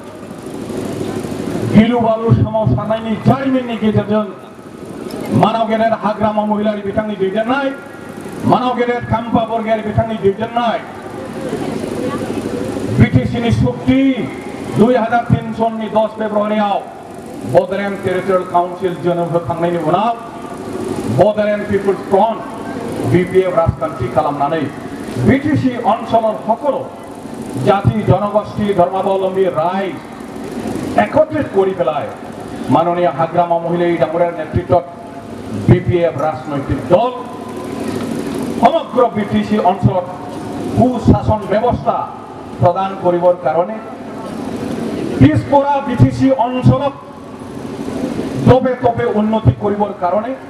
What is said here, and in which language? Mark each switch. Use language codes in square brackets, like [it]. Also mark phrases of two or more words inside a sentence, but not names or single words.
[brx] गिलु बालु सोमावसारनायनि जारिमिननि गेजेरजों मानाव गेदेर हाग्रामा महिलारि बिथांनि दैदेननाय मानाव गेदेर खाम्फा बरगयारि बिथांनि दैदेननाय बिटिसिनि सुक्ति 2003 सननि 10 फेब्रुवारियाव बड'लेण्ड टेरिटरियेल काउन्सिल जोनोम होखांनायनि उनाव बड'लेण्ड पिपुल्स फ्रन्ट बिपिएफ राजखान्थि खालामनानै बिटिसि [as] অঞ্চলৰ সকলো জাতি জনগোষ্ঠী ধৰ্মাৱলম্বী ৰাইজ একত্ৰিত কৰি পেলাই মাননীয় হাগ্ৰামা মহিলাই ডাঙৰীয়াৰ নেতৃত্বত বিপিএফ ৰাজনৈতিক দল সমগ্ৰ বিটিসি অঞ্চলত সুশাসন ব্যৱস্থা প্ৰদান কৰিবৰ কাৰণে পিছপৰা বিটিসি অঞ্চলত তবে তবে উন্নতি কৰিবৰ কাৰণে